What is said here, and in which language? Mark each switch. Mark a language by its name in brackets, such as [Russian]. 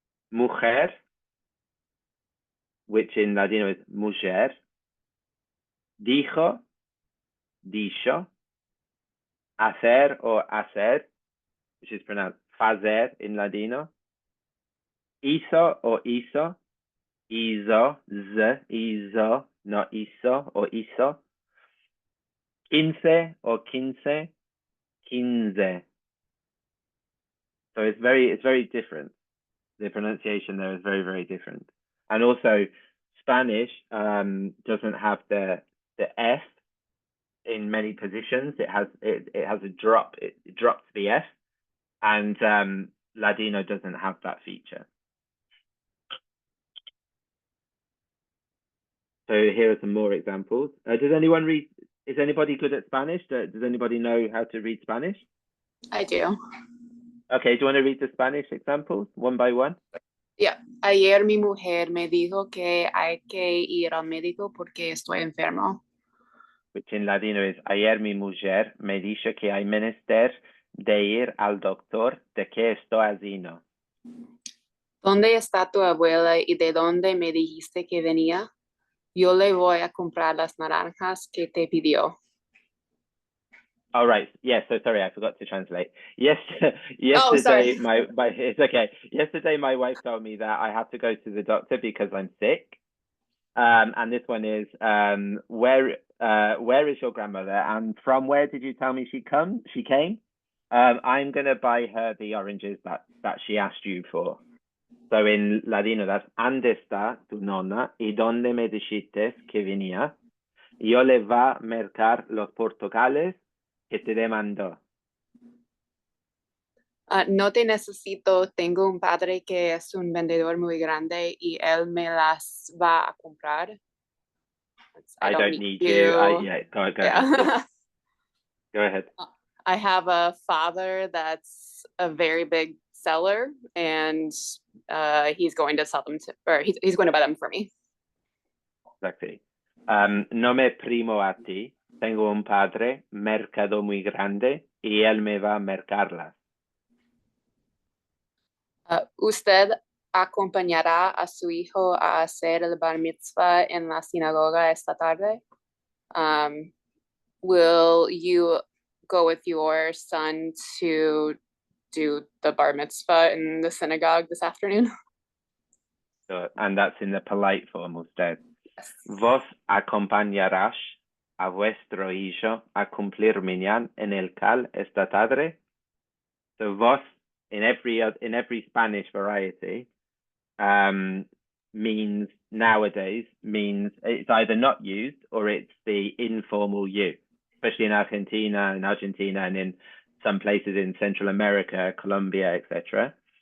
[English] Mujer, which in Ladino is mujer. Dijo, dicho. Hacer or hacer, which is pronounced fazer in Ladino. Hizo or hizo. Hizo, hizo, not hizo or hizo. Quince or quince, quince. So it's very different. The pronunciation there is very, very different. And also Spanish doesn't have the F in many positions. It has a drop. It drops the F, and Ladino doesn't have that feature. So here are some more examples. Does anyone read? Is anybody good at Spanish? Does anybody know how to read Spanish? I do. Okay, do you want to read the Spanish examples one by one? Yeah. Ayer mi mujer me dijo que hay que ir al médico porque estoy enfermo. Which in Ladino is, [Ladino] ayer mi mujer me dijo que hay menester de ir al doctor de que estoy asino. [Spanish] ¿Dónde está tu abuela y de dónde me dijiste que venía? Yo le voy a comprar las naranjas que te pidió. [English] All right. Yes. So sorry, I forgot to translate. Yesterday, it's okay. Yesterday, my wife told me that I have to go to the doctor because I'm sick. And this one is, where is your grandmother? And from where did you tell me she came? I'm gonna buy her the oranges that she asked you for. So in Ladino, that's [Ladino] ¿Dónde está tu nonna? ¿Y dónde me dijiste que venía? Yo le va a mercar los portugales que te demandó. [Spanish] No te necesito, tengo un padre que es un vendedor muy grande y él me las va a comprar. [English] I don't need you. Go ahead. Go ahead. I have a father that's a very big seller, and he's going to sell them to, or he's going to buy them for me. Exactly. [Ladino] Nome primo a ti. Tengo un padre, mercado muy grande, y él me va a mercarlas. [Spanish] Usted acompañará a su hijo a hacer el bar mitzvah en la sinagoga esta tarde. [English] Will you go with your son to do the bar mitzvah in the synagogue this afternoon? So, and that's in the polite form instead. [Ladino] Vos acompañarás a vuestro hijo a cumplir minyan en el cal esta tarde. [English] So vos in every Spanish variety means nowadays means it's either not used or it's the informal you, especially in Argentina and in some places in Central America, Colombia, etc.